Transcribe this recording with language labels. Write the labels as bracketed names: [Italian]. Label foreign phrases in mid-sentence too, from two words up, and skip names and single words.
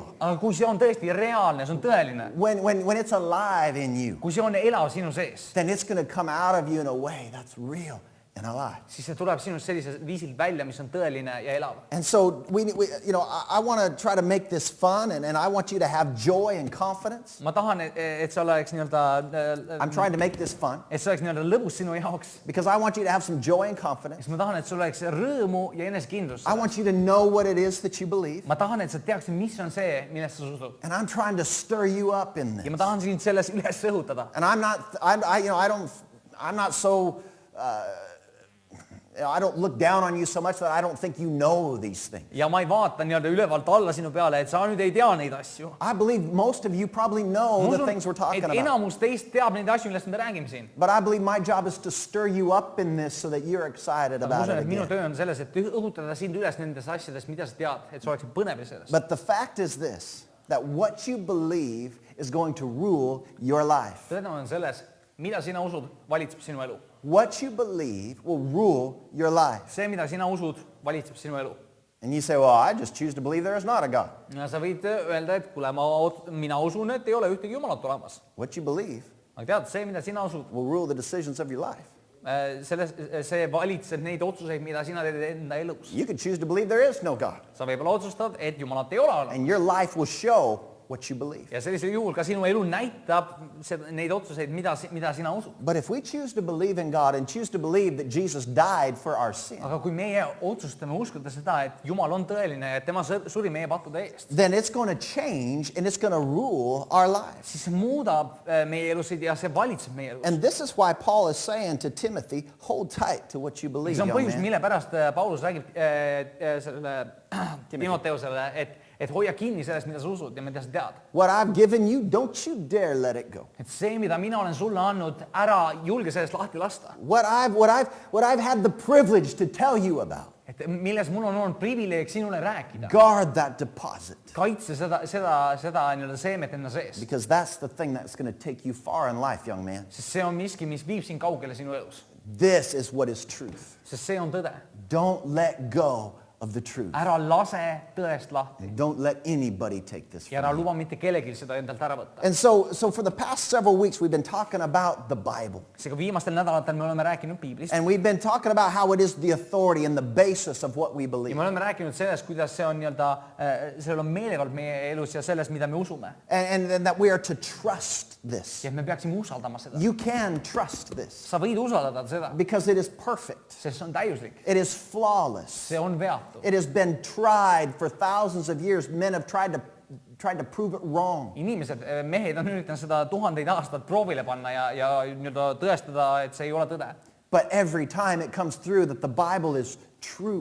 [Estonian] aga kui see on tõesti reaalne, see on tõeline, [English] when it's alive in you, [Estonian] kui see on elav sinu sees, [English] then it's going to come out of you in a way that's real and alive. [Estonian] siis see tuleb sinust sellisel viisil välja, mis on tõeline ja elav. [English] And so I want to try to make this fun, and I want you to have joy and confidence. [Estonian] ma tahan, et see oleks [English] I'm trying to make this fun [Estonian] et see oleks lõbus sinu jaoks. [English] because I want you to have some joy and confidence. [Estonian] Sest ma tahan, et sul oleks rõõmu ja enesekindlust. [English] I want you to know what it is that you believe. [Estonian] ma tahan, et sa teaksid, mis on see, millest sa usud. [English] And I'm trying to stir you up in [Estonian] ja ma [English] this. [Estonian] tahan sind selles üles õhutada. [English] And I'm not so, I don't look down on you so much that I don't think you know these things. [Estonian] ja ma ei vaata ülevalt alla sinu peale, et sa nüüd ei tea neid asju. [English] I believe most of you probably know the things we're talking [Estonian] et [English] about. [Estonian] enamus teist teab neid asju, millest me räägime siin. [English] But I believe my job is to stir you up in this so that you're excited [Estonian] ma [English] about [Estonian] usun, [English] it [Estonian] et minu [English] again. [Estonian] töö on selles, et õhutada sind üles nendes asjadest, mida sa tead, et sa oleksid põnev sellest. [English] But the fact is this, that what you believe is going to rule your life. [Estonian] tõenäoliselt on selles, mida sina usud, valitseb sinu elu. [English] What you believe will rule your life. [Estonian] see, mida sina usud, valitseb sinu elu. [English] And you say, well, I just choose to believe there is not a God. [Estonian] ja sa võid öelda, et kuule, mina usun, et ei ole ühtegi jumalat olemas. [English] What you believe [Estonian] aga tead, see, mida sina usud, [English] will rule the decisions of your life. [Estonian] see valitseb neid otsuseid, mida sina teed enda elus. [English] You could choose to believe there is no God. [Estonian] sa võib-olla otsustad, et jumalat ei ole olemas. [English] And your life will show what you believe. [Estonian] ja sellisel juhul ka sinu elu näitab neid otsuseid, mida sina usud. [English] But if we choose to believe in God and choose to believe that Jesus died for our sin, [Estonian] aga kui meie otsustame uskuda seda, et Jumal on tõeline ja tema suri meie pattude eest, [English] then it's going to change and it's going to rule our lives. [Estonian] siis see muudab meie elusid ja see valitseb meie elus. [English] And this is why Paul is saying to Timothy, hold tight to what you believe, [Estonian] see on [English] young [Estonian] põhjus, [English] man. [Estonian] mille pärast Paulus räägib sellele Timoteusele, et hoia kinni sellest, mida sa usud ja mida sa tead. [English] What I've given you, don't you dare let it go. [Estonian] et see, mida mina olen sulle andnud, ära julge sellest lahti lasta. [English] What I've had the privilege to tell you about. [Estonian] et milles mul on olnud privileeg sinule rääkida. [English] Guard that deposit. [Estonian] kaitse seda seemet enda sees. [English] Because that's the thing that's going to take you far in life, young man. [Estonian] sest see on miski, mis viib sind kaugele sinu elus. [English] This is what is truth. [Estonian] sest see on tõde. [English] Don't let go of the truth. [Estonian] ära lase tõest lahti. [English] Don't let anybody take this [Estonian] ja ära [English] from you. [Estonian] luba mitte kellelgi seda endalt ära võtta. [English] And so for the past several weeks, we've been talking about the Bible. [Estonian] seega viimastel nädalatel me oleme rääkinud piiblist. [English] And we've been talking about how it is the authority and the basis of what we [Estonian] ja [English] believe. [Estonian] me oleme rääkinud sellest, kuidas see on sellel on meelevald meie elus ja selles, mida me usume. [English] And that we are to trust this. [Estonian] ja et me peaksime usaldama seda. [English] You can trust this [Estonian] sa võid usaldada seda, [English] because it is perfect. [Estonian] sest see on täiuslik. [English] It is flawless. [Estonian] see on veatu. [English] It has been tried for thousands of years. Men have tried to prove it wrong. [Estonian] inimesed, mehed on üritanud seda tuhandeid aastaid proovile panna ja tõestada, et see ei ole tõde. [English] But every time it comes through that the Bible is true.